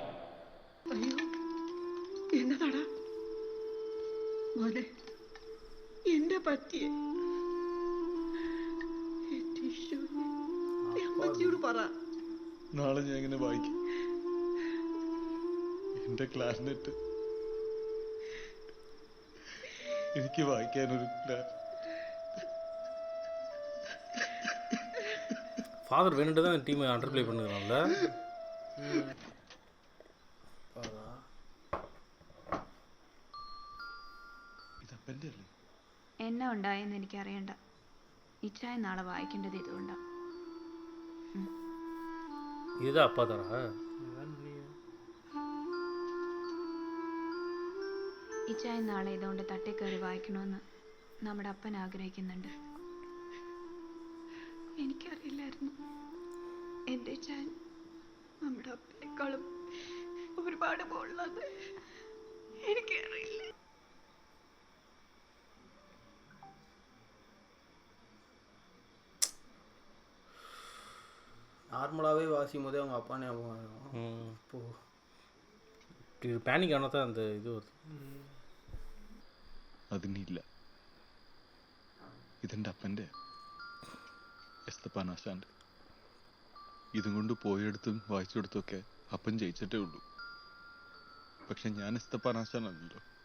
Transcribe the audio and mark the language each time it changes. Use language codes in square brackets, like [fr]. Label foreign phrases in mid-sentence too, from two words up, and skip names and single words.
[ml] അയ്യോ എന്നതാടാ മോനെ എന്റെ പറ്റിയെ അമ്മച്ചിയോട് പറ. നാളെ ഞാൻ ഇങ്ങനെ വായിക്കും. എന്റെ ക്ലാസ്മേറ്റ് എനിക്ക് വായിക്കാനൊരു [ta] ஃபாதர் வேணுட்டு தான் டீமை [en] under play [ta] பண்ணுறாங்கல்ல. [ml] എന്നെ ഉണ്ടായെന്ന് എനിക്കറിയണ്ട. ഇച്ചായ നാളെ വായിക്കേണ്ടത് ഇതുകൊണ്ടാണ്. [ta] இதுதான் அப்பா தானா? [ml] ഇച്ചായ നാളെ ഇതുകൊണ്ട് തട്ടിക്കയറി വായിക്കണമെന്ന് നമ്മുടെ അപ്പൻ ആഗ്രഹിക്കുന്നുണ്ട്. എനിക്കറിയില്ലായിരുന്നു എൻ്റെ ചാൻ നമ്മുടെ അപ്പനേക്കാളും ഒരുപാട് മുകളിലാണ്. എനിക്കറിയില്ല. [ta] நார்மலாகவே வாசிக்கும் போதே அவங்க அப்பா ஞாபகம் இப்போ பேனிக் ஆனால் தான் அந்த இது வருது. [ml] അതിനില്ല. ഇതെൻ്റെ അപ്പൻ്റെ എസ്തപ്പാനാശാണ്ട്. ഇതും കൊണ്ട് പോയെടുത്തും വായിച്ചെടുത്തൊക്കെ അപ്പൻ ജയിച്ചിട്ടേ ഉള്ളൂ. പക്ഷെ ഞാൻ എസ്തപ്പാനാശാനല്ലോ.